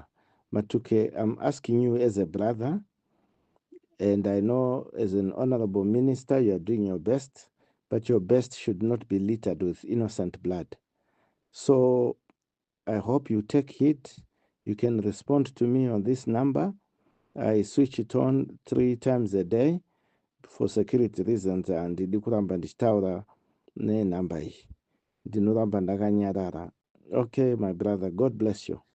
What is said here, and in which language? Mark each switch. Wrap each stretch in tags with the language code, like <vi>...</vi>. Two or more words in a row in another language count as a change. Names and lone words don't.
<en>Matuke, I'm asking you as a brother, and I know as an honorable minister you are doing your best, but your best should not be littered with innocent blood. So I hope you take heed, You can respond to me on this number. I switch it on 3 times a day for security reasons, and</en> <sn>ndidi kuramba ndichitaura nenhamba iyi. Ndinoramba ndakanyarara.</sn> <en>Okay, my brother, God bless you.</en>